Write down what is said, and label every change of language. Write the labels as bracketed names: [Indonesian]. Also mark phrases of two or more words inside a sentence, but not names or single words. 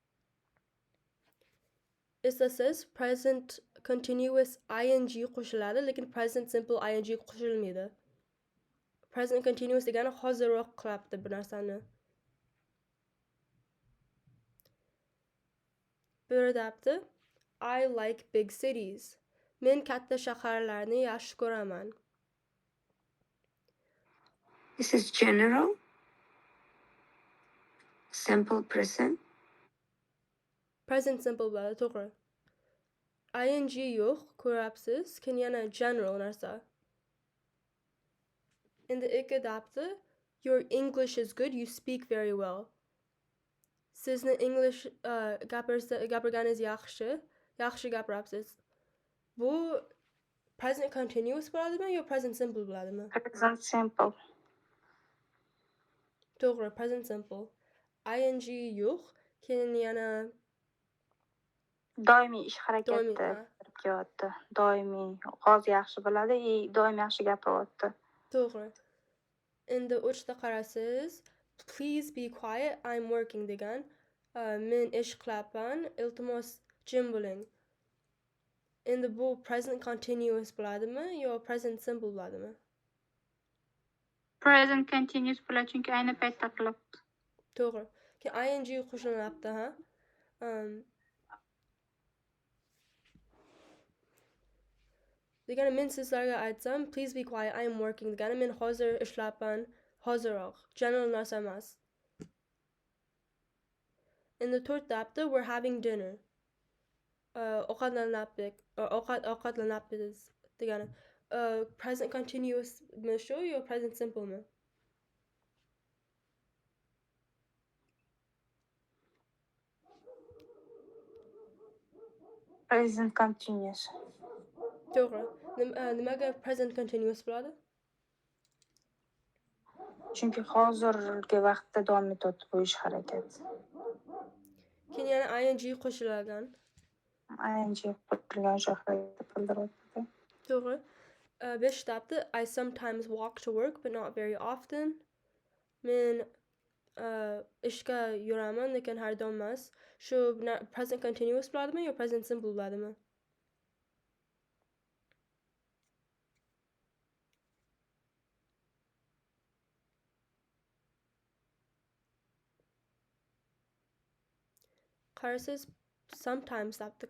[Uzbek] Eslasangiz [English] present continuous [Uzbek] ing qo'shiladi, lekin [English] present simple [Uzbek] ing qo'shilmaydi. [English] Present continuous [Uzbek] degani hozirroq qilyapti bu narsani. [English] Birdapti I like big cities. [Uzbek] Men katta shaharlarni yaxshi ko'raman. [English] This is general. Simple present. Present simple [Uzbek] bo'ladi, to'g'ri. ing yo'q, ko'ryapsiz. Keyin yana general narsa. Endi ikkidapti [English] your English is good, you speak very well. [Uzbek] Sizni English gapirganingiz yaxshi gapirasiz. Bu [English] present continuous [Uzbek] bo'ladimi yo [English] present simple [Uzbek] bo'ladimi? [English] Present simple. [Uzbek] To'g'ri, [English] present simple. [Uzbek] ing yo'q, keyin yana Doimiy ish harakati Doimiy, kirib kelyapti. Doimiy hozir yaxshi bo'ladi, doim yaxshi gapiryapti. to'g'ri. Endi o'chda qarasiz, [English] please be quiet, I'm working degan. [Uzbek] Men ish qilyapman, iltimos jim bo'ling. Endi bu [English] present continuous [Uzbek] bo'ladimi yo [English] present simple [Uzbek] bo'ladimi? [English] present continuous [Uzbek] bo'ladi chunki ayni paytda qilyapti. To'g'ri. Keyin ing qo'shilyapti, ha? Degani men sizlarga aytsam, [English] please be quiet, I am working [Uzbek] degani men hozir ishlayapman, hoziroq. General narsa emas. [English] In the to'rtapda we're having dinner. [Uzbek] Ovqatlanyapmiz degani. [English] Present continuous [Uzbek] mi shu yo [English] present simple [Uzbek] mi? [English] Present continuous. [Uzbek] To'g'ri. Nimaga [English] present continuous [Uzbek] bo'ladi? Chunki hozirgi vaqtda davom etayotdi bu ish harakat. Keyin yana ing qo'shilgan. ing qo'shilgan ish harakatni bildiryapti. To'g'ri. [English] Beshtapda I sometimes walk to work but not very often. [Uzbek] Men ishga yuraman lekin har doim emas. Shu [English] present continuous [Uzbek] bo'ladimi yo [English] present simple [Uzbek] bo'ladimi? Qarasangiz sometimes dapti-ku.